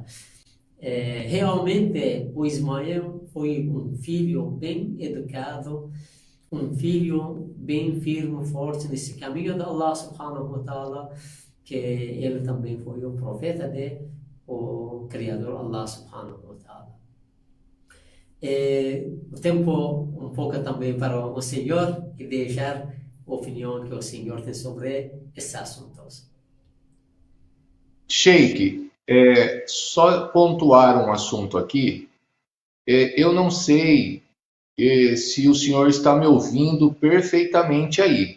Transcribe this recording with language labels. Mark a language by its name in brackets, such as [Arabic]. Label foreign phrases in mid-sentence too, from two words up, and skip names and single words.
[Portuguese] Realmente, o Ismael foi um filho bem educado, um filho bem firme, forte nesse caminho de [Arabic] الله سبحانه وتعالى, [Portuguese] que ele também foi o profeta o Criador [Arabic] الله سبحانه وتعالى. [Portuguese] O tempo um pouco também para o Senhor e deixar a opinião que o Senhor tem sobre esses assuntos. Sheikh, só pontuar um assunto aqui. Eu não sei se o senhor está me ouvindo perfeitamente aí.